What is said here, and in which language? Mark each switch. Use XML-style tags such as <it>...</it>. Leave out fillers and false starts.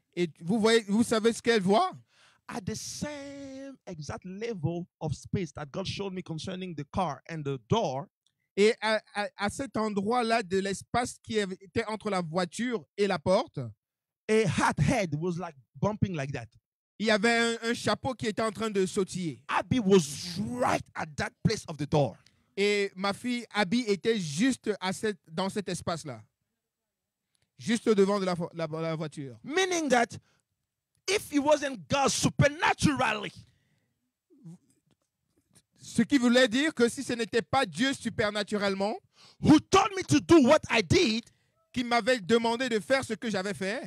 <fr>Et vous savez ce qu'elle voit?</fr> <en>At the same exact level of space that God showed me concerning the car and the door,</en> <fr>Et à cet endroit-là de l'espace qui était entre la voiture et la porte,</fr> <en>a hat head was like bumping like that.</en> <fr>il y avait un chapeau qui était en train de sautiller.</fr> <en>Abby was right at that place of the door.</en> <fr>Et ma fille Abby était juste dans cet espace-là. Juste au devant de la voiture.</fr> <en>Meaning that if it wasn't God supernaturally,</en> <fr>Ce qui voulait dire que si ce n'était pas Dieu supernaturellement</fr> <en>who told me to do what I did,</en> <fr>qui m'avait demandé de faire ce que j'avais fait,</fr>